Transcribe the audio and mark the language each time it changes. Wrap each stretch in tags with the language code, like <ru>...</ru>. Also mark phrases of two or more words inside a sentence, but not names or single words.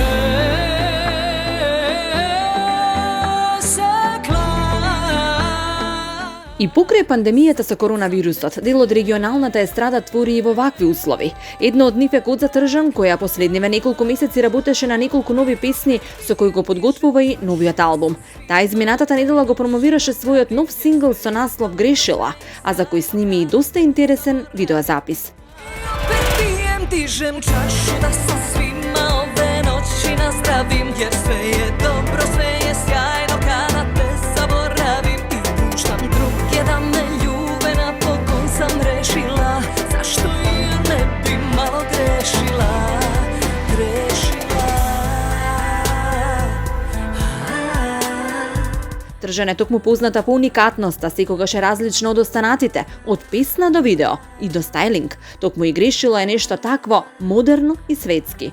<mk>И покрај пандемијата со коронавирусот, дел од регионалната естрада твори и во вакви услови. Едно од нив е Гоца Тржан, која последниве неколку месеци работеше на неколку нови песни со кои го подготвува и новиот албум. Таа изминатата недела го промовираше својот нов сингл со наслов Грешила, а за кој сними и доста интересен видеозапис.</mk> <sr>Dižem čašu da sa svima ove noći nazdravim, jer sve je dobro, sve je sjajno kada te zaboravim i puštam druge da me ljube, napokon sam rešila, zašto ja ne bi malo grešila.</sr> <mk>Тржан е токму позната по уникатноста, секогаш е различна од останатите, од песна до видео и до стајлинг. Токму и Грешила е нешто такво модерно и светски.</mk>